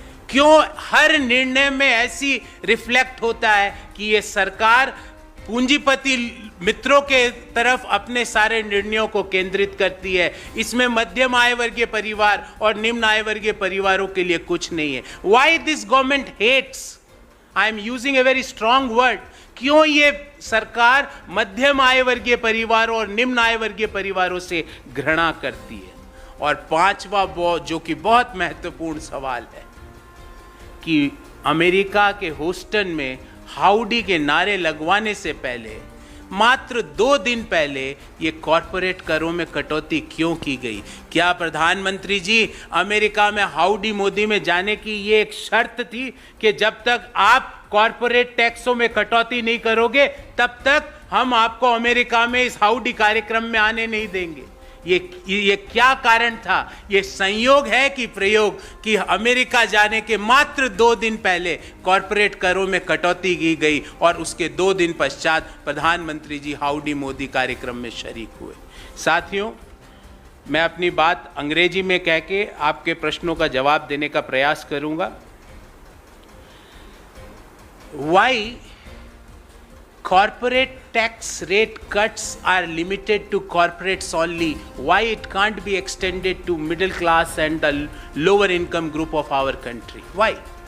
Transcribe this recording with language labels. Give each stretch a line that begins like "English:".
Hindi: क्यों हर निर्णय में ऐसी रिफ्लेक्ट होता है कि ये सरकार पूंजीपति मित्रों के तरफ अपने सारे निर्णयों को केंद्रित करती है? इसमें मध्यम आय वर्गीय परिवार और निम्न आय वर्गीय परिवारों के लिए कुछ नहीं है।
English: Why this government hates? I am using a very strong word.
Hindi: क्यों ये सरकार मध्यम आय वर्गीय परिवारों और निम्न आय वर्गीय परिवारों से घृणा करती है? और पांचवा जो कि बहुत महत्वपूर्ण सवाल है कि अमेरिका के ह्यूस्टन में हाउडी के नारे लगवाने से पहले मात्र 2 दिन पहले ये कॉरपोरेट करों में कटौती क्यों की गई? क्या प्रधानमंत्री जी, अमेरिका में हाउडी मोदी में जाने की ये एक शर्त थी कि जब तक आप कॉरपोरेट टैक्सों में कटौती नहीं करोगे तब तक हम आपको अमेरिका में इस हाउडी कार्यक्रम में आने नहीं देंगे? ये क्या कारण था? ये संयोग है कि प्रयोग कि अमेरिका जाने के मात्र 2 दिन पहले कॉरपोरेट करों में कटौती की गई और उसके 2 दिन पश्चात प्रधानमंत्री जी हाउडी मोदी कार्यक्रम में शरीक हुए। साथियों, मैं अपनी बात अंग्रेजी में कह के आपके प्रश्नों का जवाब देने का प्रयास करूंगा।
English: Why corporate tax rate cuts are limited to corporates only? Why it can't be extended to middle class and the lower income group of our country? Why?